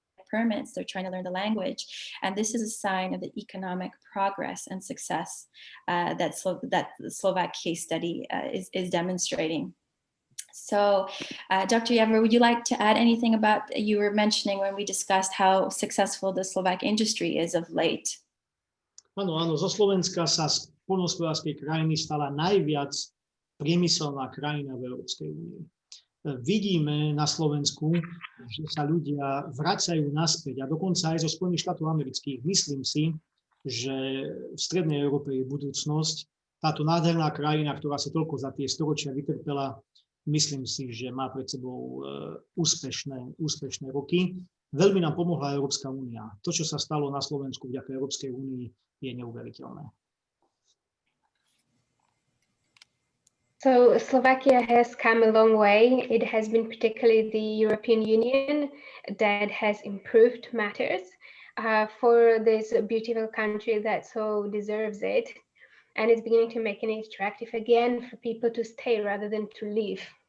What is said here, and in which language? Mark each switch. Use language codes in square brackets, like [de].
[en] permits, they're trying to learn the language. And this is a sign of the economic progress and success that the Slovak case study is demonstrating. So, Dr. Javor, would you like to add anything about, you were mentioning when we discussed how successful the Slovak industry is of late? [sk] Áno, zo Slovenska sa z poľnohospodárskej krajiny stala najviac priemyselná krajina v Európskej únii. Vidíme na Slovensku, že sa ľudia vracajú naspäť a dokonca aj zo Spojených štátov amerických. Myslím si, že v Strednej Európe je budúcnosť. Táto nádherná krajina, ktorá si toľko za tie storočia vytrpela, myslím si, že má pred sebou úspešné roky. Veľmi nám pomohla Európska únia. To, čo sa stalo na Slovensku vďaka Európskej únii, je neuveriteľné. [en] So Slovakia has come a long way. It has been particularly the European Union that has improved matters for this beautiful country that so deserves it. And it's beginning to make it attractive again for people to stay rather than to leave.